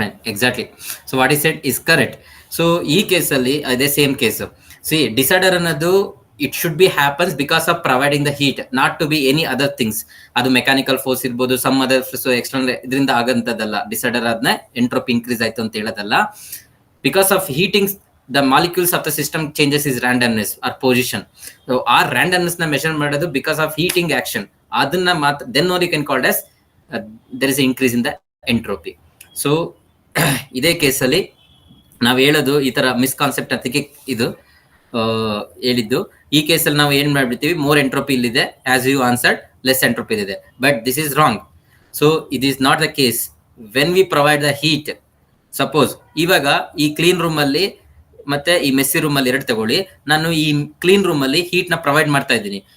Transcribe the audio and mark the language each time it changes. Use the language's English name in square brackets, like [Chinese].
[English] Exactly. So what is said is correct. [Kannada] So ಈ ಕೇಸಲ್ಲಿ ಅದೇ ಸೇಮ್ ಕೇಸು. [English] See disorder ಅನ್ನೋದು it should be happens because of providing the heat, not to be any other things. [Kannada] ಅದು mechanical force ಇರ್ಬೋದು, some other external ಇದರಿಂದ ಆಗಂತದಲ್ಲ. Disorder ಆದ್ನ entropy increase ಆಯ್ತು ಅಂತ ಹೇಳೋದಲ್ಲ. [English] Because of heating the molecules of the system changes is randomness or position. So our randomness na measure ಮಾಡೋದು because of heating action. ಅದನ್ನ then only can called as there is an increase in the entropy. [Kannada] So ಇದೇ ಕೇಸಲ್ಲಿ ನಾವು ಹೇಳೋದು ಈ ತರ ಮಿಸ್ಕಾನ್ಸೆಪ್ಟ್ ಅದಕ್ಕೆ ಇದು ಹೇಳಿದ್ದು. ಈ ಕೇಸಲ್ಲಿ ನಾವು ಏನ್ ಮಾಡ್ಬಿಡ್ತೀವಿ, ಮೋರ್ ಎಂಟ್ರೋಪಿ ಇಲ್ಲಿದೆ as you answered, less entropy ಇದೆ. [English] But this is wrong. So it is not the case. When we provide the heat, [Kannada] suppose ಇವಾಗ ಈ ಕ್ಲೀನ್ ರೂಮ್ ಅಲ್ಲಿ ಮತ್ತೆ ಈ ಮೆಸ್ಸಿ ರೂಮ್ ಅಲ್ಲಿ ಎರಡು ತಗೊಳ್ಳಿ, ನಾನು ಈ ಕ್ಲೀನ್ ರೂಮ್ ಅಲ್ಲಿ ಹೀಟ್ ನ ಪ್ರೊವೈಡ್ ಮಾಡ್ತಾ ಇದ್ದೀನಿ.